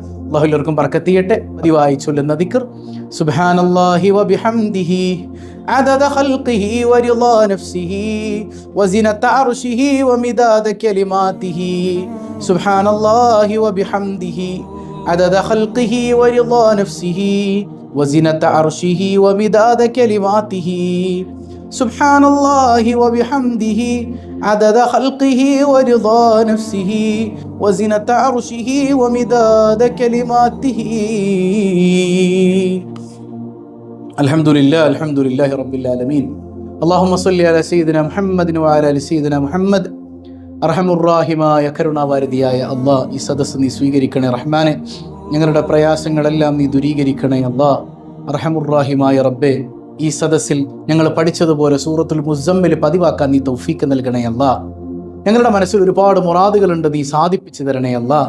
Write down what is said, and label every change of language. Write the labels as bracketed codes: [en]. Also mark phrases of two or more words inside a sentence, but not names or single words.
[ml] അല്ലാഹു എല്ലാവർക്കും ബർക്കത്ത് ചെയ്യട്ടെ. പതിവായി ചൊല്ലുന്ന ദിക്ർ [ar] سبحان الله وبحمده عدد خلقه ورضا نفسه وزنة عرشه ومداد كلماته. سبحان الله وبحمده عدد خلقه ورضا نفسه وزنة عرشه ومداد كلماته. سبحان الله وبحمده عدد خلقه ورضا نفسه وزنة عرشه ومداد كلماته. الحمد لله رب العالمين. اللهم صل على سيدنا محمد وعلى آل سيدنا محمد. [ml] അർഹമുറാഹിമായ കരുണാവാരിധിയായ അല്ലാഹ്, ഈ സദസ്സ് നീ സ്വീകരിക്കണേ റഹ്മാനെ. ഞങ്ങളുടെ പ്രയാസങ്ങളെല്ലാം നീ ദൂരീകരിക്കണേ അല്ലാഹ്. അർഹമുറാഹിമായ റബ്ബേ, ഈ സദസ്സിൽ ഞങ്ങൾ പഠിച്ചതുപോലെ സൂറത്തുൽ മുസമ്മിൽ പതിവാക്കാൻ നീ തൗഫീക്ക് നൽകണേ അല്ലാഹ്. ഞങ്ങളുടെ മനസ്സിൽ ഒരുപാട് മുറാദുകളുണ്ട്, നീ സാധിപ്പിച്ചു തരണേ അല്ലാഹ്.